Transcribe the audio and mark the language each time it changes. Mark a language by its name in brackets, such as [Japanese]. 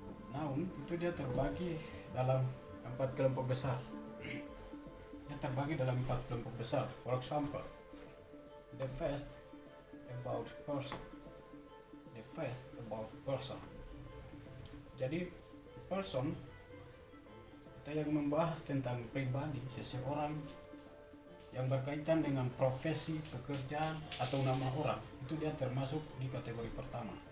[Indonesian] Noun itu dia terbagi dalam 4 kelompok besar. Dia terbagi dalam 4 kelompok besar. [English] For example, the first about person. The first about person. [Indonesian] Jadi person kita yang membahas tentang pribadi seseorang yang berkaitan dengan profesi, pekerjaan atau nama orang, itu dia termasuk di kategori pertama.